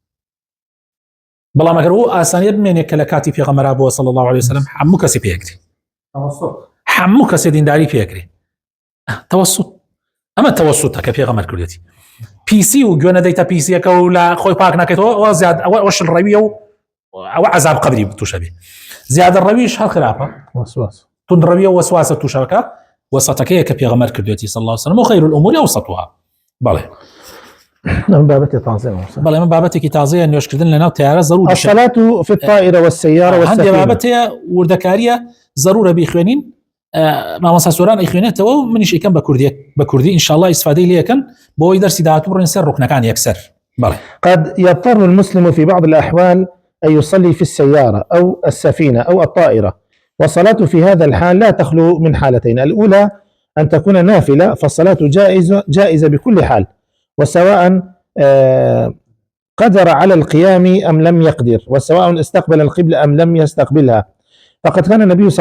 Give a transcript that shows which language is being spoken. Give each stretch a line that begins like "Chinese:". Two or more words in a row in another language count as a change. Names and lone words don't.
Central Kurdish: بەڵام ئەگەر ئەو ئاسانیە بمێنێت کە لە کاتی پێغەمبەر بووە
Arabic: صلی الله علیه وسلم
Central Kurdish: هەموو کەسی پێکرێ هەموو کەسێ دینداری پێکرێ تەوەسوت ئەمە تەوەسوتە کە پێغەمبەر کردێتی پیسی و گوێنە دەیتە پیسیەکە و لە خۆی پاک ناکەیتەوە ئەوە زیاد ئەوە شڵڕەویە و ئەوە عەزاب قەبری تووشە بێ زیادە ڕەویش هەر خراپە وسواس تندڕەویە و وەسواسە تووشەکە وەسەتەکەیە کە پێغەمبەر کردوێتی
Arabic: صلی الله علیه وسلم
Central Kurdish: و
Arabic: خەیر الأمور أوسطها
Central Kurdish: بەڵێ بابەتی تازەیە بەڵێ من بابەتێکی تازەیە نوێشکردن لەناو تیارە ضروري
Arabic: الصلاة في الطائرة والسيارة والسفينة
Central Kurdish: هەندێک بابەتەیە وردەکاریە ضرورە بیخوێنین مامۆستا سۆران ئەیخوێنێتەوە و منیش ئەیکەم بە کوردی
Arabic: إن شاء الله
Central Kurdish: ئیسفادەی لێ یەکەن بۆەوەی دەرسی داهاتوو بڕۆین سەر ڕوکنەکان یەکسەر بەڵێ
Arabic: قد يضطر المسلم في بعض الأحوال أن يصلي في السيارة أو السفينة أو الطائرة والصلاة في هذا الحال لا تخلو من حالتين الأولى أن تكون نافلة فالصلاة جائزة بكل حال وسواء قدر على القيام أم لم يقدر وسواء استقبل القبلة أم لم يستقبلها فقد كان النبي صلى